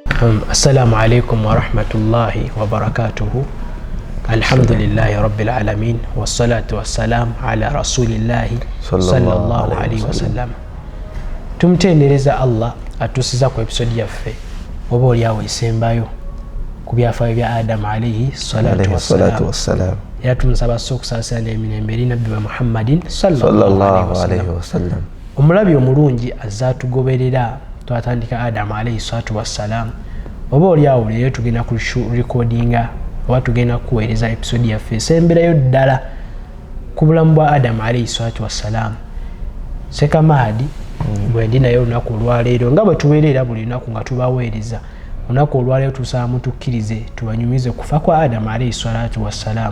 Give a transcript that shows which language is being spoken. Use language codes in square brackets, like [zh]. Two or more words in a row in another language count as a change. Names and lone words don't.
[ar] السلام عليكم ورحمة الله وبركاته. الحمد لله رب العالمين والصلاة والسلام على رسول الله صلى الله عليه وسلم. [lg] Tumtendereza Allah atusiza ku episode yaffe oba oli awo esembayo ku byafaayo bya Adam [ar] عليه الصلاة والسلام. [lg] Era tumusaba okusasana emirembe eri nabbi Muhammadin [ar] صلى الله عليه وسلم. [lg] Omulabi omulungi azatugoberera twatandika Adam [ar] عليه الصلاة والسلام. [lg] Oba oli awo leero tugenda ku recordinga oba tugenda kuweereza episode yaffe esemberayo ddala ku bulamu bwa Adam [ar] عليه الصلاة والسلام. [lg] Seka Mahadi bwe ndi nayo olunaku olwaleero nga bwe tuweerera buli lunaku nga tubaweereza olunaku olwaleero tusaba mutukkirize tubanyumize kufa kwa Adam [ar] عليه الصلاة والسلام.